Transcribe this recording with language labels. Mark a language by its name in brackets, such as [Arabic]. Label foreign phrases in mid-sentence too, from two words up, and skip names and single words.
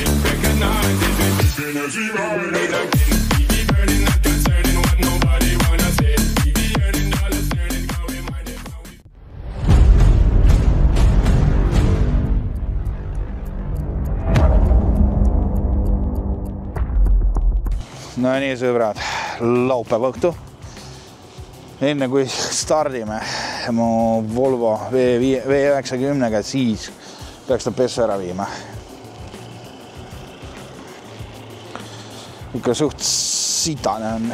[English] Recognize it, we keep energy rolling again. We be burning, not concerning what nobody wanna say. We be earning dollars, turning, cause we minded what we pay. [Estonian] No nii, sõbrad, laupäeva õhtu. Enne kui stardime mu Volvo V90-ga, siis peaks ta pessu ära viima. Ikka suht sitane on.